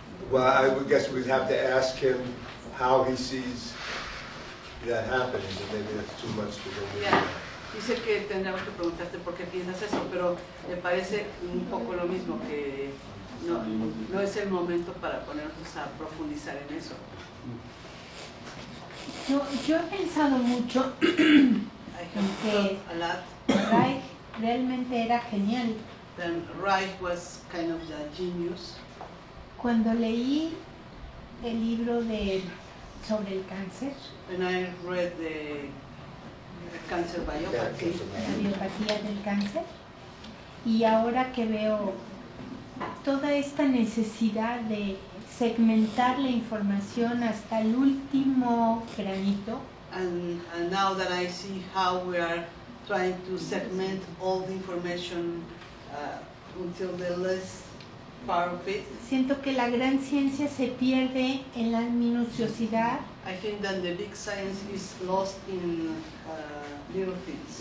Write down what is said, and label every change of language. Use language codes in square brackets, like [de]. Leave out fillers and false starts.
[en] Well, I would guess we'd have to ask him how he sees that happening, and maybe that's too much to go into. Yeah. [es] Dice que tendríamos que preguntarte por qué piensas eso, pero me parece un poco lo mismo, que no es el momento para ponernos a profundizar en eso. Yo he pensado mucho [en] I have thought a lot. [es] Reich realmente era genial. [en] Then Reich was kind of the genius. [es] Cuando leí el libro sobre el cáncer, [en] And I read the cancer biopathy. [es] la biopatía del cáncer, y ahora que veo toda esta necesidad de segmentar la información hasta el último granito, [en] And now that I see how we are trying to segment all the information until the last part of it, [es] siento que la gran ciencia se pierde en la minuciosidad [en] I think that the big science is lost in little things.